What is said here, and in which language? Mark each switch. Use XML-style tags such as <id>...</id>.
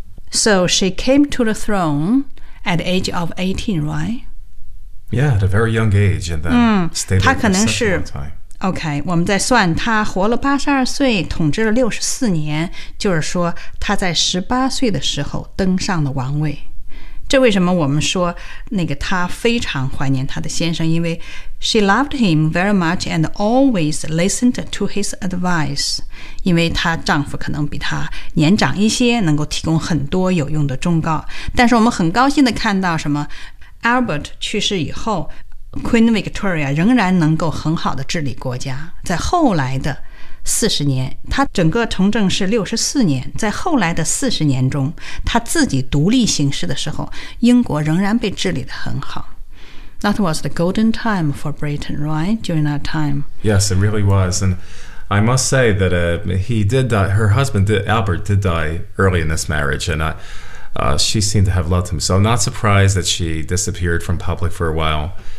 <en>So she came to the throne at the age of 18, right? Yeah, at a very young age, and then stayed there for such a long time.</en> <zh>OK, 我们在算她活了82岁，统治了64年，就是说她在18岁的时候登上了王位。这为什么我们说那个她非常怀念她的先生，因为</zh> <en>she loved him very much and always listened to his advice，</en> <zh>因为她丈夫可能比她年长一些，能够提供很多有用的忠告。但是我们很高兴地看到什么， Albert 去世以后 Queen Victoria 仍然能够很好地治理国家。在后来的40年，他整个从政是64年，在后来的40年中，他自己独立行事的时候，英国仍然被治理得很好。</zh> <en>That was the golden time for Britain, right? During that time. Yes, it really was. And I must say that her husband, Albert, did die early in this marriage. And she seemed to have loved him. So I'm not surprised that she disappeared from public for a while.</en>